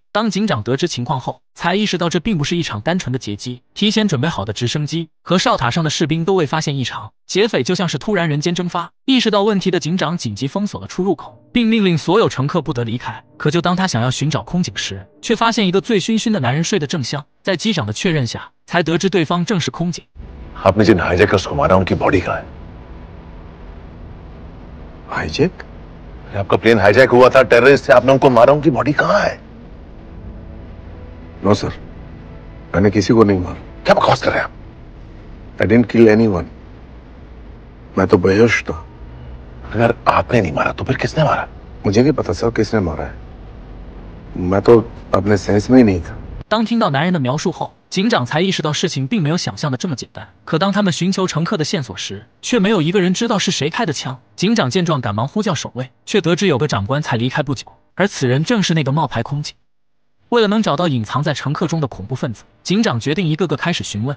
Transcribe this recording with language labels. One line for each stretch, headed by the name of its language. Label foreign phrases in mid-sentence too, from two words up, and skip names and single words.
Chinese: 当警长得知情况后，才意识到这并不是一场单纯的劫机，提前准备好的直升机和哨塔上的士兵都未发现异常，劫匪就像是突然人间蒸发。意识到问题的警长紧急封锁了出入口，并命令所有乘客不得离开。可就当他想要寻找空警时，却发现一个醉醺醺的男人睡得正香。在机长的确认下，才得知对方正是空警。
Hindi: आपने जिन हाईजैकर्स को मारा उनकी बॉडी कहाँ है? हाईजैक? आपका प्लेन हाईजैक हुआ था, टेररिस्ट थे, आपने उनको मारा, उनकी बॉडी कहाँ है?
English: no sir,
Hindi: मैंने किसी को नहीं मारा। क्या बकवास कर रहे हैं आप?
English: I didn't kill anyone.
Hindi: मैं तो बेहोश था। अगर आपने नहीं मारा तो फिर किसने मारा? मुझे नहीं पता सर किसने मारा है। मैं तो अपने सेंस में ही नहीं था。
Chinese: 当听到男人的描述后，警长才意识到事情并没有想象的这么简单。可当他们寻求乘客的线索时，却没有一个人知道是谁开的枪。警长见状，赶忙呼叫守卫，却得知有个长官才离开不久，而此人正是那个冒牌空警。为了能找到隐藏在乘客中的恐怖分子，警长决定一个个开始询问。